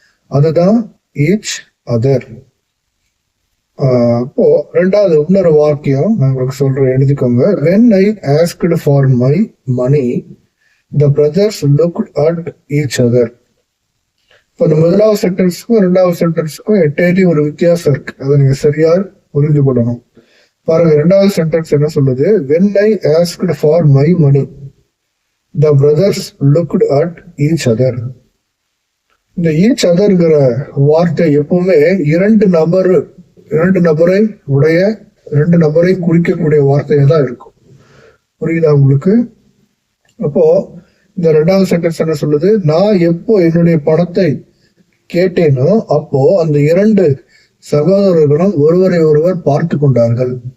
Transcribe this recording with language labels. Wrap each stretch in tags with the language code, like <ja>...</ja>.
<ta>அதுதான் each other. அப்போ ரெண்டாவது இன்னொரு வாக்கியம் நான் உங்களுக்கு சொல்றேன், எழுதிக்கோங்க.</ta> <en>When I asked for my money, the brothers looked at each other.</en> <ta>இப்போ இந்த முதலாவது சென்டென்ஸுக்கும் 2வது சென்டென்ஸுக்கும் எட்டேலி ஒரு வித்தியாசம் இருக்கு. அதை நீங்க சரியா புரிந்து கொள்ளணும். பாருங்க, 2வது சென்டென்ஸ் என்ன சொல்லுது?</ta> <en>When I asked for my money, the brothers looked at each other.</en> <ta>இந்த ஈச் அதர்ங்கிற வார்த்தை எப்பவுமே 2 நபரை உடைய, 2 நபரை குறிக்கக்கூடிய வார்த்தையா தான் இருக்கும். புரியுதா உங்களுக்கு? அப்போ இந்த 2வது சென்டென்ஸ் என்ன சொல்லுது? நான் எப்போ என்னுடைய பணத்தை கேட்டேனோ அப்போ அந்த 2 சகோதரர்களும் ஒருவரை ஒருவர் பார்த்து கொண்டார்கள்.</ta>